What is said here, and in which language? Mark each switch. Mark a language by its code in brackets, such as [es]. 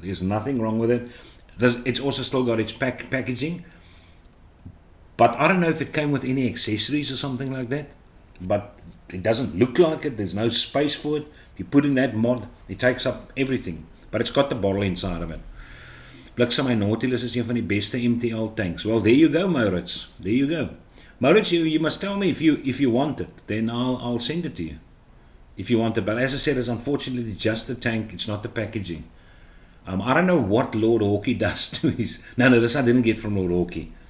[en] There's nothing wrong with it. It's also still got its packaging. But I don't know if it came with any accessories or something like that. But it doesn't look like it. There's no space for it. If you put in that mod, it takes up everything. But it's got the bottle inside of it. [af] Bliksem en Nautilus is een van die beste MTL tanks. [en] Well, there you go, Maurits. There you go. Maurits, you must tell me if you want it. Then I'll send it to you. If you want it. But as I said, it's unfortunately just the tank. It's not the packaging. I don't know what Lord Hawkey does to his... No, this I didn't get from Lord Hawkey.